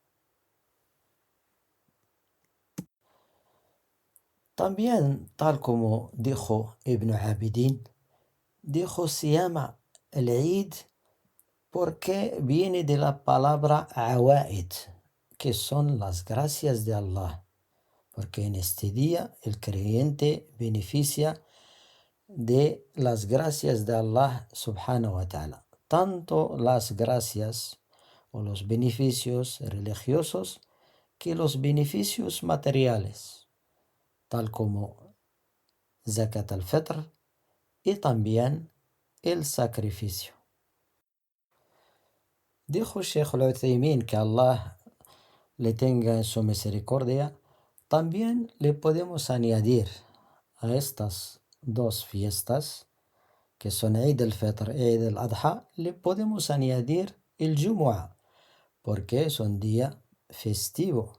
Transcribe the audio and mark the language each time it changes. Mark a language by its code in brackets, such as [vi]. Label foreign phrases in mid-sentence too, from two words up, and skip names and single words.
[es] También, tal como dijo Ibn Abidin, se llama el Eid porque viene de la palabra awaid, que son las gracias de Allah, porque en este día el creyente beneficia de las gracias de Allah [ar] سبحانه وتعالى, [es] tanto las gracias o los beneficios religiosos que los beneficios materiales, tal como Zakat al-Fitr y también el sacrificio. Dijo Sheikh al-Uthaymin, que Allah le tenga en su misericordia, también le podemos añadir a estas dos fiestas, que son Eid al-Fitr y Eid al-Adha, le podemos añadir el Jumu'ah, porque es un día festivo.